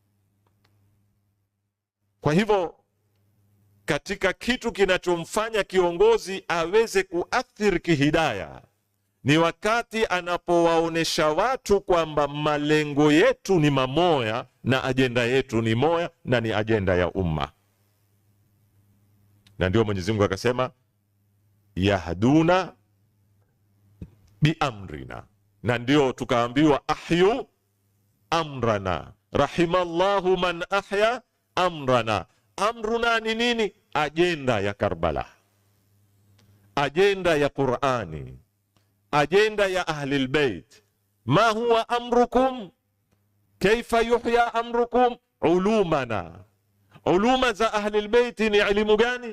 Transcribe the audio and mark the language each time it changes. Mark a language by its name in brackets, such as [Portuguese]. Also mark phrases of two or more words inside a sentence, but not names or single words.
[Swahili] Kwa hivyo katika kitu kinachomfanya kiongozi aweze kuathiri kihidaya ni wakati anapowaonesha watu kwamba malengo yetu ni mamoya na ajenda yetu ni moya na ni ajenda ya umma. Na ndio Mwenyezi Mungu akasema [Arabic] يهدون بأمرنا, [Swahili] na ndio tukaambiwa [Arabic] أحيوا أمرنا رحم الله من أحيا أمرنا. [Swahili] Amruna ni nini? Ajenda ya Karbala, ajenda ya Qur'ani, ajenda ya [Arabic] أهل البيت. ما هو أمركم كيف يحيا أمركم علومنا. [Swahili] Uluma za [Arabic] أهل البيت [Swahili] ni elimu gani?